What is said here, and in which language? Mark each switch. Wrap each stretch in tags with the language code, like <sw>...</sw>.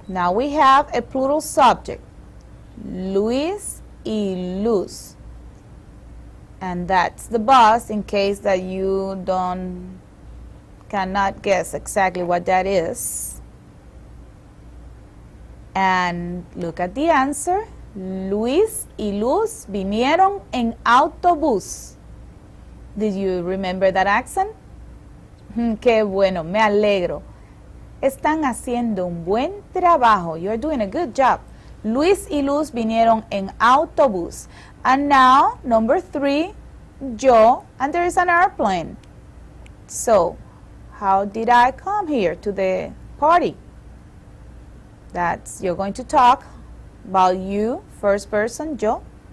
<en>Now we have a plural subject. Luis y Luz. And that's the bus in case that you cannot guess exactly what that is. And look at the answer.</en> <es>Luis y Luz vinieron en autobús.</es> <en>Did you remember that accent?</en> <es>Qué bueno, me alegro. Están haciendo un buen trabajo.</es> <en>You're doing a good job.</en> <es>Luis y Luz vinieron en autobús.</es> <en>And now, number 3, yo, and there is an airplane. So, how did I come here to the party? You're going to talk about you, first person, yo.</en>